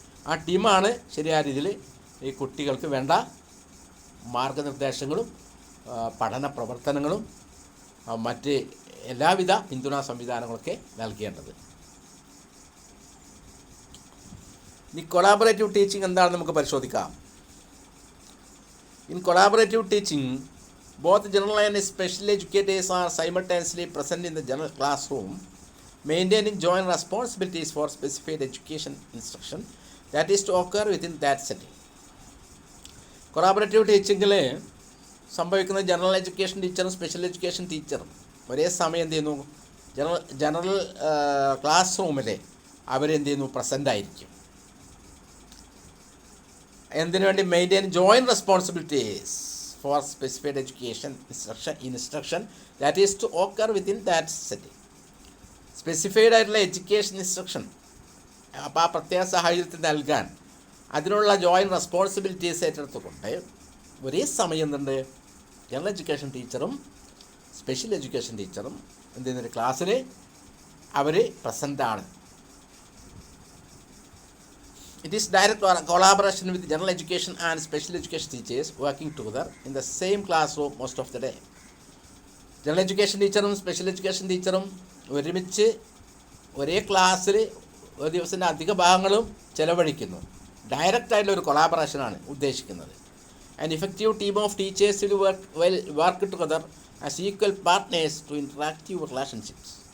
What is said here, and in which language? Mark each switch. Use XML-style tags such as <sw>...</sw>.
<ml>ആ ടീമാണ് ശരിയായ രീതിയിൽ ഈ കുട്ടികൾക്ക് വേണ്ട മാർഗനിർദ്ദേശങ്ങളും പഠന പ്രവർത്തനങ്ങളും മറ്റ് എല്ലാവിധ പിന്തുണാ സംവിധാനങ്ങളൊക്കെ നൽകേണ്ടത്. ഈ കൊളാബറേറ്റീവ് ടീച്ചിങ് എന്താണെന്ന് നമുക്ക് പരിശോധിക്കാം.</ml> <en>In collaborative teaching, both general and special educators are simultaneously present in the general classroom, maintaining joint responsibilities for specified education instruction that is to occur within that setting.</en> <ml>Collaborative ടീച്ചിങ്ങിൽ സംഭവിക്കുന്ന general education ടീച്ചറും special education ടീച്ചറും ഒരേ സമയം എന്ത് ചെയ്യുന്നു? General class റൂമിൽ അവരെന്ത് ചെയ്യുന്നു? പ്രസൻ്റ് ആയിരിക്കും. എന്തിനു വേണ്ടി?</ml> <en>Maintain joint responsibilities for specified education instruction that is to occur within that setting.</en> <ml>Specified ആയിട്ടുള്ള എഡ്യൂക്കേഷൻ ഇൻസ്ട്രക്ഷൻ അപ്പോൾ ആ പ്രത്യേക സാഹചര്യത്തിൽ നൽകാൻ അതിനുള്ള ജോയിൻറ്റ് റെസ്പോൺസിബിലിറ്റീസ് ഏറ്റെടുത്തുകൊണ്ട് ഒരേ സമയം എന്തുണ്ട്? ജനറൽ എഡ്യൂക്കേഷൻ ടീച്ചറും സ്പെഷ്യൽ എഡ്യൂക്കേഷൻ ടീച്ചറും എന്ത് ചെയ്യുന്നൊരു ക്ലാസ്സിൽ അവർ പ്രസൻ്റാണ്.</ml> <en>It is direct collaboration with general education and special education teachers working together in the same classroom most of the day.</en> <ml>General education ടീച്ചറും സ്പെഷ്യൽ എഡ്യൂക്കേഷൻ ടീച്ചറും ഒരുമിച്ച് ഒരേ ക്ലാസ്സിൽ ഒരു ദിവസത്തിൻ്റെ അധിക ഭാഗങ്ങളും ചിലവഴിക്കുന്നു. ഡയറക്റ്റായിട്ടുള്ള ഒരു കൊളാബറേഷനാണ് ഉദ്ദേശിക്കുന്നത്.</ml> <en>An effective team of teachers will work together as equal partners to interactive relationships.</en>